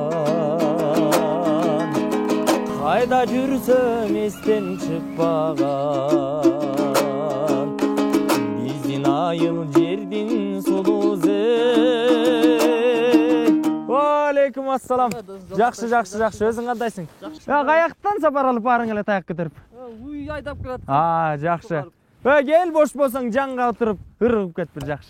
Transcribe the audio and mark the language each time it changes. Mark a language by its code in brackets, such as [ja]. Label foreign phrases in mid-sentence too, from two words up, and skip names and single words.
[ky] кайда жүрсөм эстен чыкпаган. Биздин айыл жердин сулуусу. Алейкум ассалам. Жакшы, өзүң кандайсың? Каяктан сапар алып барың эле таяк көтөрүп? Уй айдап келат. Жакшы. Кел бош болсоң жанга отуруп ыргып кет бир жакшы.